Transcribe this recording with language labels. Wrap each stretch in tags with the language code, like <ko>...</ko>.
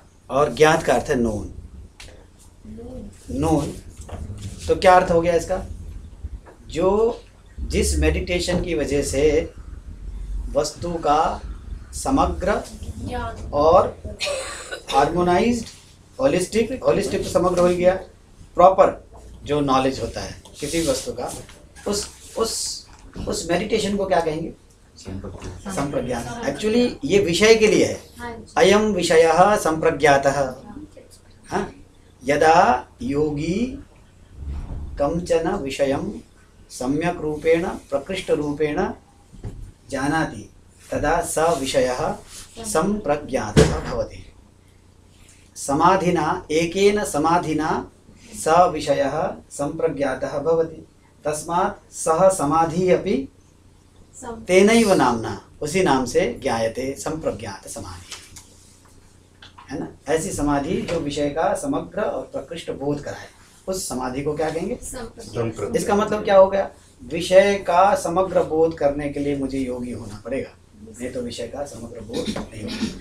<hi>और ज्ञात का अर्थ है नोन। नोन तो क्या अर्थ हो गया इसका, जो जिस मेडिटेशन की वजह से वस्तु का समग्र और हार्मोनाइज्ड, होलिस्टिक, होलिस्टिक तो समग्र हो गया, प्रॉपर जो नॉलेज होता है किसी वस्तु का, उस मेडिटेशन को क्या कहेंगे, संप्रज्ञात। एक्चुअली ये विषय के लिए है,</hi> <sa>अयम विषयः संप्रज्ञातः। हाँ, यदा योगी कञ्चन विषयं सम्यक् रूपेण प्रकृष्ट रूपेण जानाति तदा स विषयः संप्रज्ञातः भवति। समाधिना, एकेन समाधिना स विषयः संप्रज्ञातः भवति। तस्मात् सः समाधिः अपि तेनैव नाम्ना,</sa> <hi>उसी नाम से</hi> <sa>ज्ञायते, संप्रज्ञात समाधि</sa> <hi>है ना। ऐसी समाधि जो विषय का समग्र और प्रकृष्ट बोध कराए, उस समाधि को क्या कहेंगे, इसका मतलब क्या हो गया, विषय का समग्र बोध करने के लिए मुझे योगी होना पड़ेगा, नहीं तो विषय का समग्र बोध नहीं होगा।</hi>